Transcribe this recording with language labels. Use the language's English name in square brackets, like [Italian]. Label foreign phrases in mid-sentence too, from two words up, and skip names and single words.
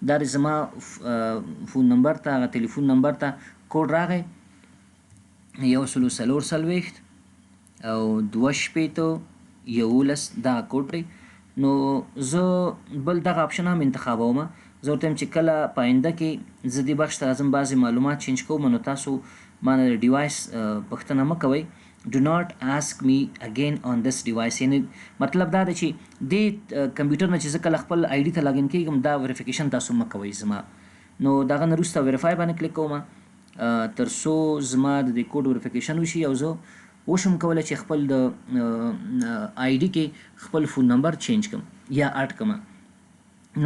[Pashto] دا د زما [English] phone number [Pashto] ته هغه [English] telephone number [Pashto] ته کوډ راغی 140 او 211 دا کوډ دی. نو زه بل دغه آپشن هم انتخابوم. زه ورته چې کله په آینده کې زه دې بخش ته راځم بعضې معلومات چینج کوم نو تاسو ما نه د ډیوایس پوښتنه مه کوئ. [English] do not ask me again on this device. [Pashto] یعنی مطلب دا دی چې دې کمپیوټر نه چې زه کله خپل آی ډي ته لاګین کېږم دا وریفیکیشن تاسو مه کوئ زما. نو دغه نه وروسته ویریفای باندې کلیک کوم تر څو زما د دې کوډ وریفیکیشن وشي او زه وشم کولی چې خپل د آی ډي کې خپل [English] phone number change [Pashto] کړم یا اډ کړم.